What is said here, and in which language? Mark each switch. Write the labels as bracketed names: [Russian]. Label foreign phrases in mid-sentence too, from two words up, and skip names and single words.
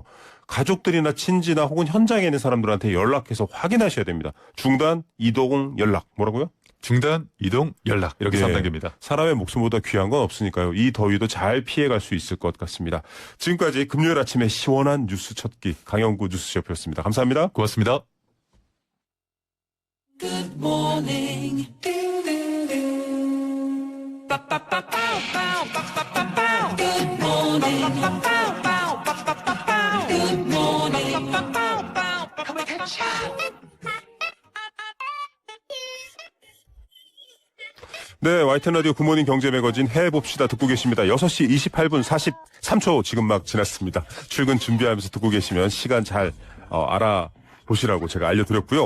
[Korean] 가족들이나 친지나 혹은 현장에 있는 사람들한테 연락해서 확인하셔야 됩니다. 중단, 이동, 연락. 뭐라고요? 중단, 이동, 연락 이렇게 예. 3단계입니다. 사람의 목숨보다 귀한 건 없으니까요. 이 더위도 잘 피해갈 수 있을 것 같습니다. 지금까지 금요일 아침에 시원한 뉴스 첫끼 강영구 뉴스쇼였습니다. 감사합니다. 고맙습니다. [English] Good morning. Ding, ding, ding. Ba, ba, ba, bow, bow, ba, ba, ba, bow. Good morning. Ba, ba, bow, bow, ba, ba, ba, bow. Good morning. Ba, ba, bow, bow, ba, ba, ba, bow. [Korean] 네, YTN 라디오 굿모닝 경제 매거진 해봅시다 듣고 계십니다. 6시 28분 43초 지금 막 지났습니다. 출근 준비하면서 듣고 계시면 시간 잘 알아보시라고 제가 알려드렸고요.